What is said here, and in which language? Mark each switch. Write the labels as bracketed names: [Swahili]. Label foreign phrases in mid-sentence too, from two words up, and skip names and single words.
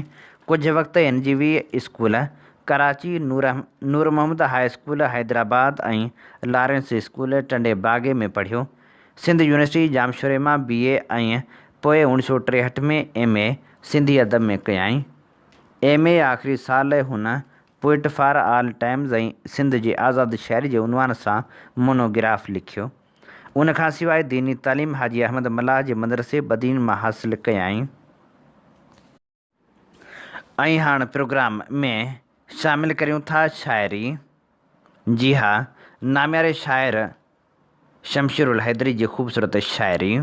[Sindhi] कुझु वक़्तु NGV स्कूल कराची, नूर मोहम्मद हाई स्कूल हैदराबाद ऐं लॉरेंस स्कूल टंडे बागे में पढ़ियो। सिंध यूनिवर्सिटी जामशोरे मां BA ऐं पोइ 1963 में MA सिंधी अदब में कयाईं। MA आख़िरी साल हुन पोइट फॉर ऑल टाइम्स ऐं सिंध जी आज़ाद शाइरी जे उनवान सां मोनोग्राफ लिखियो। उन खां सवाइ दीनी तालीम हाजी अहमद मल्लाह जे मदरसे बदीन मां हासिल कयाईं। ऐं हाणे प्रोग्राम में शामिल करियूं था शाइरी। जी हा, नाम्यारे शाइर शमशीरुल हैदरी जी ख़ूबसूरत शाइरी।